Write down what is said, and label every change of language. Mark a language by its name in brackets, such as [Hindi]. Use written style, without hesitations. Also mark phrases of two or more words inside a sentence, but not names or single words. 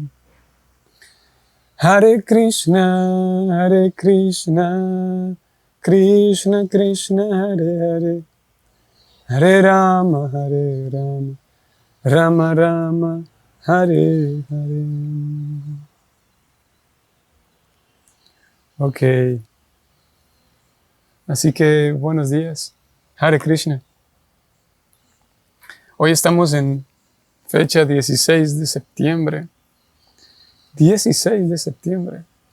[Sanskrit] Hare Krishna, Krishna Krishna, Hare Hare, Hare Rama, Rama Rama, Hare Hare. [Spanish] Ok. Así que buenos días. [Sanskrit] Hare Krishna. [Spanish] Hoy estamos en fecha 16 de septiembre. 16 de septiembre.